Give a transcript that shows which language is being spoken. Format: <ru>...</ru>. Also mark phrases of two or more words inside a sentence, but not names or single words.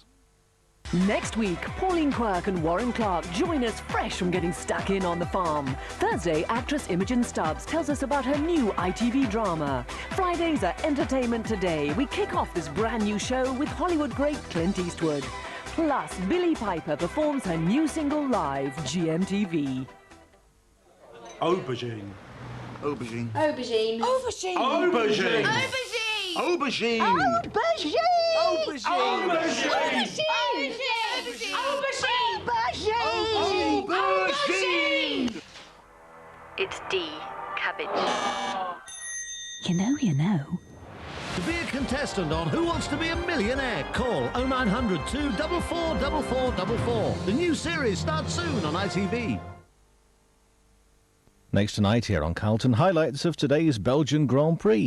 <en>Next week, Pauline Quirk and Warren Clark join us fresh from getting stuck in on the farm. Thursday, actress Imogen Stubbs tells us about her new ITV drama. Fridays are Entertainment Today. We kick off this brand new show with Hollywood great Clint Eastwood. Plus, Billie Piper performs her new single live, GMTV. Aubergine. Aubergine. Aubergine. Aubergine. Aubergine. Aubergine. Aubergine. Aubergine. Aubergine. Aubergine. It's D. Cabbage. You know. To be a contestant on Who Wants to Be a Millionaire, call 0900 244 4444. The new series starts soon on ITV. Next tonight here on Carlton, highlights of today's Belgian Grand Prix.</en>